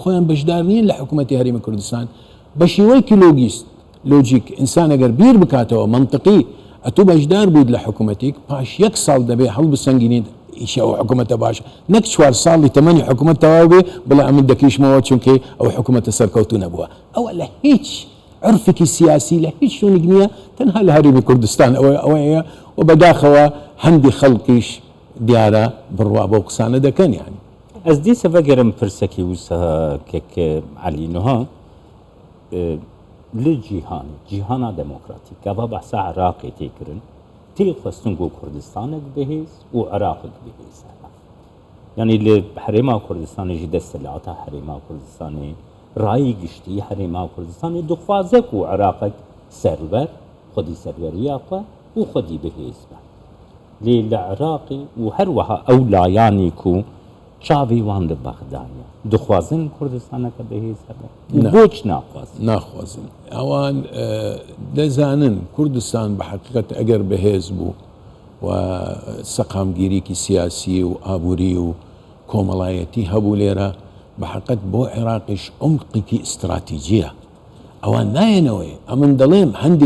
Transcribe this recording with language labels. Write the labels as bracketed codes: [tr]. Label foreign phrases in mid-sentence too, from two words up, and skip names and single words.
[ckb] خۆیان بەشدار نین لە حکوومەتی هەرێمی کوردستان بە شێوەیەکی لۆجیک ئینسان ئەگەر بیر بکاتەوە منطقی ئەتوو بەشدار بوویت لە حکوومەتێک پاش 1 ساڵ دەبێت هەڵبسەنگینیت ئیشە ئەو حکوومەتە باشە نەک 4 ساڵی تەمەنی حکوومەت تەواو بێ بڵێ ئەمن دەکەیشمەوە چونکە ئەو حکوومەتە سەرکەوتوو نەبووە ئەوە لە هیچ عرفێکی سیاسی لە هیچ شوێنێک نییە تەنها لە هەرێمی کوردستان ئەوەیە و بەداخەوە هەندی خەڵکیش دیارە بڕوا بۆ قسانە دەکەن یانی [ku] Ez dîsa vegerim pirsekî wisa kek Elî Niha li cîhana demokratîk gava behsa Iraqê tê kirin tê xwestin got Kurdistanek bihêz û Iraqek bihêz yanî li Herêma Kurdistanê jî desthilata Herêma Kurdistanê rayî giştî Herêma Kurdistanê dixwaze ku Iraqek server xwedî serveriya xwe û xwedî bihêz be lê li Iraqê û her wiha ew layanî ku çavê wan li Bexdayê dixwazin Kurdistaneke bihêz hebe boç [ckb] naxwazin ئەوان دەزانن کوردستان بە حقیقەت ئەگەر بەهێز بوو و سەقامگیریکی سیاسی و ئابووری و کۆمەڵایەتی هەبوو لێرە بە حقیقەت بۆ عێراقیش عمقێکی ئستراتیجیە ئەوان نایەنەوەی ئەمن دەڵێم هەندی